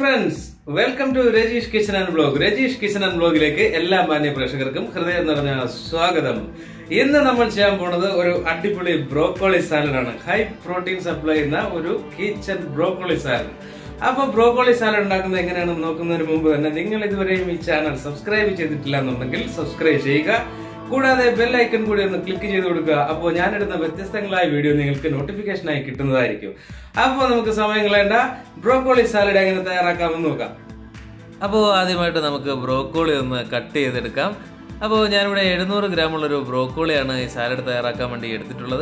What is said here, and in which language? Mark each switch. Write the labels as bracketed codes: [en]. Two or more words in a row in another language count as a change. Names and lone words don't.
[en] friends, welcome to Rajesh Kitchen and Vlog. [ml] Rajesh Kitchen and Vlogilekku എല്ലാ മാന്യ പ്രേക്ഷകർക്കും ഹൃദയം നിറഞ്ഞ സ്വാഗതം. ഇന്ന് നമ്മൾ ചെയ്യാൻ പോകുന്നത് ഒരു അടിപൊളി [en] broccoli salad [ml] aanu. [en] High protein supply [ml] ഉള്ള ഒരു [en] kitchen broccoli salad. [ml] Appo [en] broccoli salad [ml] ഉണ്ടാക്കുന്നത് എങ്ങനെയാണ് നോക്കുന്നതിനു മുൻപ് തന്നെ നിങ്ങൾ ഇതുവരെയും ഈ [en] channel subscribe [ml] ചെയ്തിട്ടില്ല എന്നുണ്ടെങ്കിൽ subscribe ചെയ്യുക. കൂടാതെ [en] bell icon [ml] കൂടി ഒന്ന് ക്ലിക്ക് ചെയ്ത് കൊടുക്കുക. അപ്പോൾ ഞാൻ ഇടുന്ന വ്യത്യസ്തങ്ങളായ വീഡിയോ നിങ്ങൾക്ക് നോട്ടിഫിക്കേഷൻ ആയി കിട്ടുന്നതായിരിക്കും. അപ്പോൾ നമുക്ക് സമയം കളയണ്ട, ബ്രോക്കോളി സാലഡ് എങ്ങനെ തയ്യാറാക്കാമെന്ന് നോക്കാം. അപ്പോൾ ആദ്യമായിട്ട് നമുക്ക് ബ്രോക്കോളി ഒന്ന് കട്ട് ചെയ്തെടുക്കാം. അപ്പോൾ ഞാനിവിടെ 700 ഗ്രാമുള്ളൊരു ബ്രോക്കോളിയാണ് ഈ സാലഡ് തയ്യാറാക്കാൻ വേണ്ടി എടുത്തിട്ടുള്ളത്.